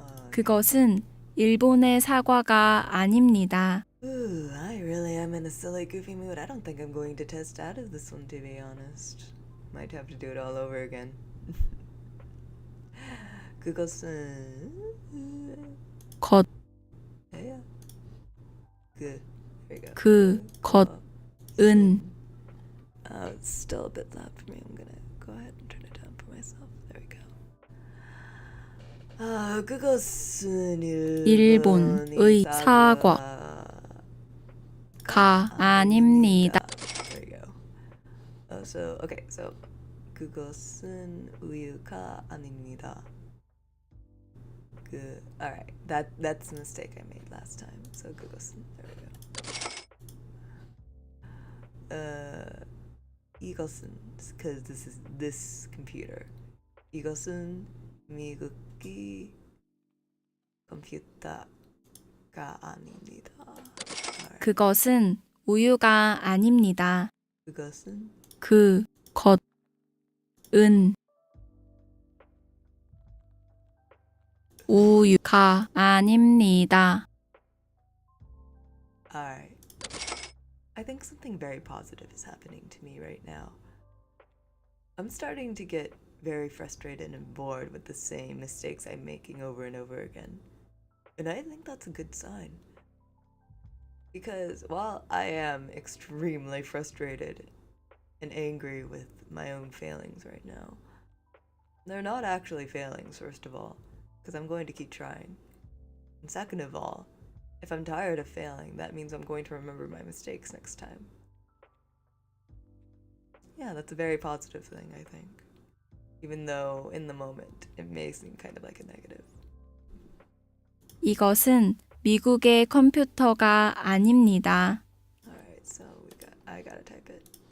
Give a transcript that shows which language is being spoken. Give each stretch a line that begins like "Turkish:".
Korean: 그것은 일본의 사과가 아닙니다.
English: Ooh, I really am in a silly, goofy mood. I don't think I'm going to test out of this one, to be honest. Might have to do it all over again.
Korean: 그것은 것,
English: yeah. Good. There you go.
Korean: 그것은
English: Oh, it's still a bit loud for me. I'm gonna go ahead and turn it down for myself. There we go.
Korean: 그것은 일본의 사과가 아닙니다.
English: There you go. So okay, so
Korean: 그것은 우유가 아닙니다.
English: Alright, that's a mistake I made last time. So 그것은, there we go. 이것은, because this is this computer.
Korean: 이것은 미국이 컴퓨터가 아닙니다.
English: Alright.
Korean: 그것은 우유가 아닙니다. 그것은 그것은 우유가 아닙니다.
English: Alright. I think something very positive is happening to me right now. I'm starting to get very frustrated and bored with the same mistakes I'm making over and over again. And I think that's a good sign. Because while I am extremely frustrated and angry with my own failings right now, they're not actually failings, first of all, because I'm going to keep trying. And second of all, if I'm tired of failing, that means I'm going to remember my mistakes next time. Yeah, that's a very positive thing, I think. Even though in the moment it may seem kind of like a negative.
Korean: 이것은 미국의 컴퓨터가 아닙니다.
English: Alright, so I gotta type it.